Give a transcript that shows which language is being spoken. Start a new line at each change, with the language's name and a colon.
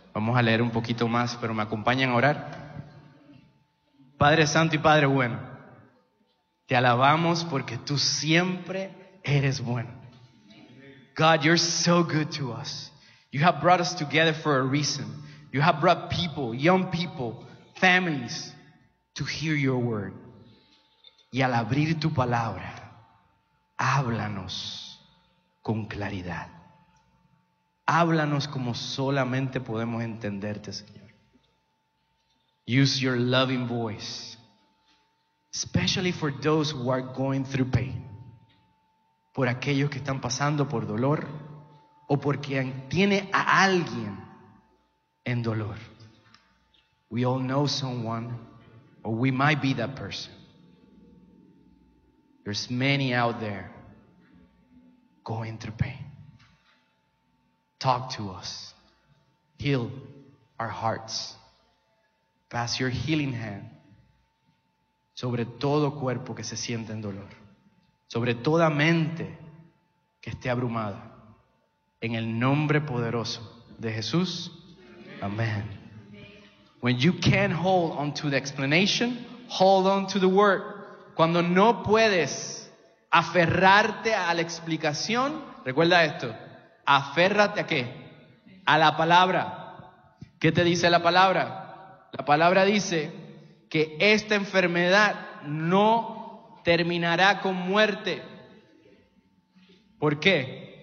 Spanish: Vamos a leer un poquito más, pero me acompañan a orar. Padre Santo y Padre Bueno, te alabamos porque tú siempre eres bueno.
English: God, you're so good to us. You have brought us together for a reason. You have brought people, young people, families, to hear your word.
Spanish: Y al abrir tu palabra, háblanos con claridad. Háblanos como solamente podemos entenderte, Señor.
English: Use your loving voice, especially for those who are going through pain.
Spanish: Por aquellos que están pasando por dolor o porque tiene a alguien en dolor.
English: We all know someone, or we might be that person. There's many out there going through pain. Talk to us. Heal our hearts. Pass your healing hand
Spanish: sobre todo cuerpo que se siente en dolor, sobre toda mente que esté abrumada. En el nombre poderoso de Jesús. Amén.
English: When you can't hold on to the explanation, hold on to the word.
Spanish: Cuando no puedes aferrarte a la explicación, recuerda esto. ¿Aférrate a qué? A la palabra. ¿Qué te dice la palabra? La palabra dice que esta enfermedad no terminará con muerte. ¿Por qué?